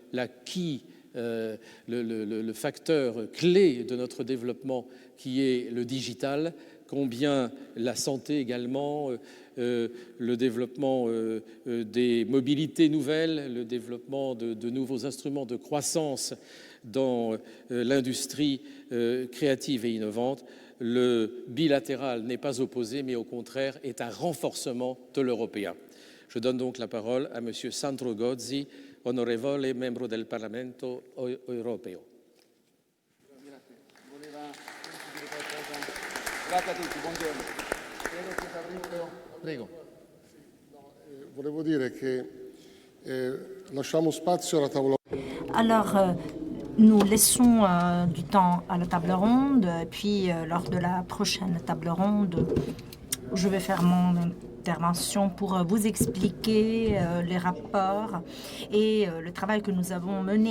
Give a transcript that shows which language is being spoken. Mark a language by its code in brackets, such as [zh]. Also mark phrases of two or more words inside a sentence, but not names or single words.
[fr] facteur clé de notre développement qui est le digital, combien la santé également, le développement des mobilités nouvelles, le développement de nouveaux instruments de croissance dans l'industrie créative et innovante. Le bilatéral n'est pas opposé, mais au contraire est un renforcement de l'européen. Je donne donc la parole à M. [it] Sandro Gozzi, onorevole membro del Parlamento europeo. Grazie a tutti, buongiorno. Prego. Volevo dire che lasciamo spazio alla tavola. [fr] Alors, nous laissons du temps à la table ronde, puis lors de la prochaine table ronde, je vais faire mon intervention pour vous expliquer les rapports et le travail que nous avons mené.